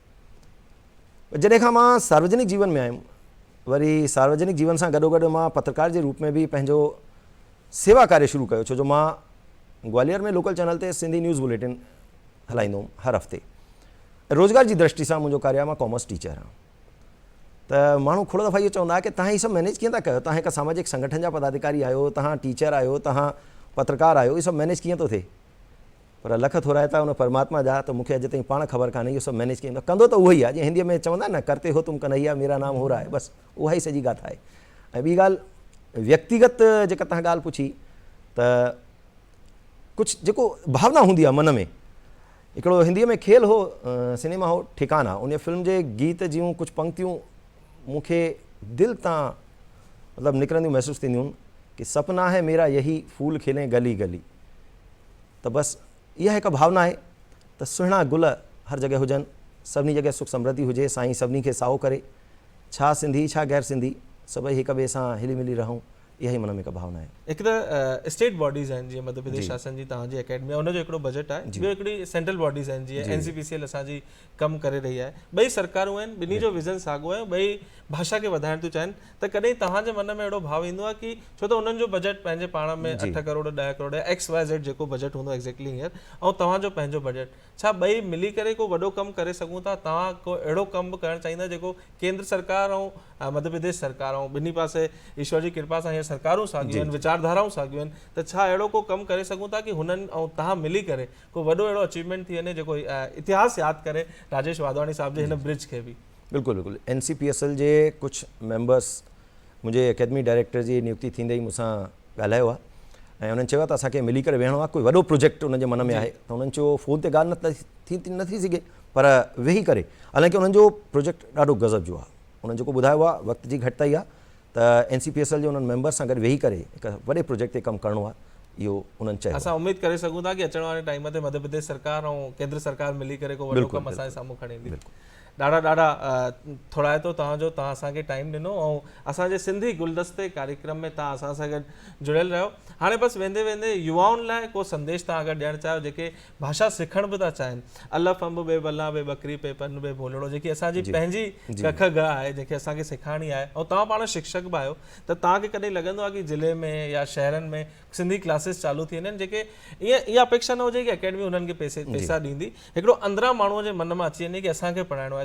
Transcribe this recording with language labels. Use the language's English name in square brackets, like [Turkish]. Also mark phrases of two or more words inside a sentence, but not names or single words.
[Sindhi] जॾहिं खां मां सार्वजनिक जीवन में आयुमि, वरी सार्वजनिक जीवन सां गॾोगॾु मां पत्रकार जे रूप में बि पंहिंजो सेवा कार्य शुरू कयो, छो जो मां ग्वालियर में [English] local channel [Sindhi] ते सिंधी [English] news bulletin [Sindhi] हलाईंदो हुउमि हर हफ़्ते। रोज़गार जी दृष्टि सां मुंहिंजो कार्य आहे, मां [English] commerce teacher [Sindhi] आहियां। त माण्हू खोड़ दफ़ा इहो चवंदा कि तव्हां हीअ सभु मैनेज कीअं था कयो, तव्हां हिकु सामाजिक संगठन जा पदाधिकारी आहियो, तव्हां टीचर आहियो, तव्हां पत्रकार आहियो, इहो सभु मैनेज कीअं थो थिए? पर लख थोरा था उन परमात्मा जा, त मूंखे अॼु ताईं पाण ख़बर कान्हे इहो सभु मैनेज कीअं कंदो। त उहो ई आहे, जीअं हिंदीअ में चवंदा न, [Hindi] करते हो तुम कन्हैया मेरा नाम हो रहा है, [Sindhi] बसि उहा ई सॼी ॻाल्हि आहे। ऐं ॿी ॻाल्हि व्यक्तिगत जेका तव्हां ॻाल्हि पुछी, त कुझु जेको भावना हूंदी आहे मन में, हिकिड़ो हिंदीअ में खेल हो, सिनेमा हो ठिकाना, उन फिल्म जे गीत जूं कुझु पंक्तियूं मूंखे दिलि तां मतिलबु निकिरंदियूं महसूसु थींदियूं कि [Hindi] सपना है मेरा यही फूल खिले गली गली। [Sindhi] त बसि इहा हिकु भावना आहे त सुहिणा गुल हर जॻह हुजनि, सभिनी जॻह सुख समृद्धि हुजे, साईं सभिनी खे साओ करे, छा सिंधी छा गैर सिंधी, सभई हिक ॿिए सां हिली मिली रहूं, इहा ई मन में हिकु भावना आहे। हिकु त [English] state bodies [Sindhi] आहिनि जीअं मध्य प्रदेश शासन जी तव्हांजी अकेडमी आहे, उनजो हिकिड़ो बजट आहे। ॿियो हिकिड़ी [English] central bodies [Sindhi] आहिनि जीअं NCPCL असांजी कमु करे रही आहे। ॿई सरकारूं आहिनि, ॿिन्ही जो विज़न साॻियो आहे, ॿई भाषा खे वधाइण थियूं चाहिनि। त कॾहिं तव्हांजे मन में अहिड़ो भाव ईंदो आहे की छो त उन्हनि जो बजट पंहिंजे पाण में 8 करोड़ 10 करोड़ XYZ जेको बजट हूंदो एक्ज़ैक्टली हींअर, ऐं तव्हांजो पंहिंजो बजट, छा ॿई मिली करे को वॾो कमु करे सघूं था? तव्हां को अहिड़ो कमु करणु चाहींदा जेको केंद्र सरकार ऐं मध्य प्रदेश सरकार ऐं ॿिन्ही पासे ईश्वर जी कृपा सां हीअ सरकारूं साॻियूं आहिनि, विचारधाराऊं साॻियूं आहिनि, त छा अहिड़ो को कमु करे सघूं था की हुननि ऐं तव्हां मिली करे को वॾो अहिड़ो अचीवमेंट थी वञे जेको इतिहास यादि करे राजेश वाधवानी साहिब जे हिन ब्रिज खे बि? बिल्कुलु बिल्कुलु। NCPSL जे कुझु मेंबर्स मुंहिंजे [English] academy director [Sindhi] जी नियुक्ति थींदे ई मूंसां ॻाल्हायो आहे ऐं उन्हनि चयो त असांखे मिली करे वेहणो आहे, कोई वॾो प्रोजेक्ट उन्हनि जे मन में आहे। त उन्हनि चयो फ़ोन ते ॻाल्हि न थी सघे, पर वेही करे, हालांकि उन्हनि जो प्रोजेक्ट ॾाढो गज़ब जो आहे। उन्हनि जेको ॿुधायो आहे वक़्त जी घटिताई आहे, त NCPSL जे उन्हनि मेंबर्स सां गॾु वेही करे हिकु वॾे प्रोजेक्ट ते कमु करिणो आहे, इहो उन्हनि चयो। असां उमेद करे सघूं था कि अचण वारे टाइम ते मध्य प्रदेश सरकार ऐं केंद्र सरकार मिली करे को वॾो कमु असांजे साम्हूं खणी ईंदी। ॾाढा थोराइतो तव्हांजो, तव्हां असांखे टाइम ॾिनो ऐं असांजे सिंधी गुलदस्ते कार्यक्रम में तव्हां असां सां गॾु जुड़ियल रहियो। हाणे बसि वेंदे वेंदे युवाउनि लाइ को संदेश तव्हां अगरि ॾियणु चाहियो जेके भाषा सिखण बि था चाहिनि, अलफ अंब बे बल्ला बे बकरी पे पन बे बोलड़ो, जेकी असांजी पंहिंजी कख ग आहे, जेके असांखे सेखारणी आहे, ऐं तव्हां पाण शिक्षक बि आहियो, त तव्हांखे कॾहिं लॻंदो आहे कि ज़िले में या शहरनि में सिंधी क्लासिस चालू थी वञनि, जेके इहा अपेक्षा न हुजे कि अकेडमी उन्हनि खे पैसा ॾींदी, हिकिड़ो अंदरां माण्हूअ जे मन में अची वञे कि असांखे पढ़ाइणो आहे।